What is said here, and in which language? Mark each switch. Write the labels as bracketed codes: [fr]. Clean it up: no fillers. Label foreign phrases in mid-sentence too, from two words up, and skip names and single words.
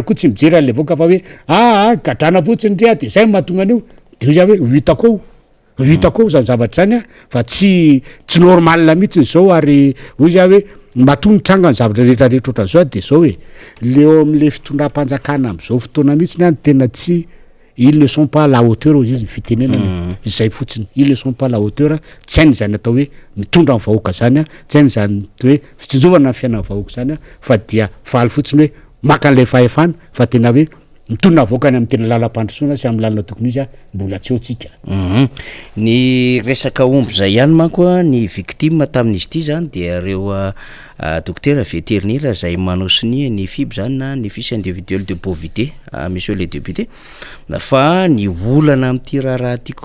[mg] koa tsy mijery an'le voaka fa hoe gadrana fotsiny ndrea de zay mahatonga an'io de izy hoe hitako zany zavatra zany fa tsy normal mihitsy zao ary izy hoe matonontranga ny zavatra rehetrarehetra ohatran'izao de zao hoe leo am'le fitondram-panjakana am'izao fotoana mihitsy ny tena tsy [fr] ils ne sont pas à la hauteur [mg] izy ny fitenenany izay fotsiny [fr] ils ne sont pas à la hauteur [mg] tsy hainy zany atao hoe mitondra ny vahoaka zany tsy hainy zany hoe fitsinjovana ny fiainan'ny vahoaka zany fa dia faly fotsiny hoe maka an'lay fahefana fa tena hoe mitondra vahoaka ny amin'ny tena lalam-pandrosoana sy amin'ny lalana tokony izy mbola tsy eotsika ny resaka omby zay ihany manko ny victime tamin'izy ity zany de ireo [fr] docteur vétérinaire [mg] zay manao siny ny FIB zany na ny [fr] fiche individuel de bovité monsieur le député [mg] fa ny olana amin'ity raharaha ty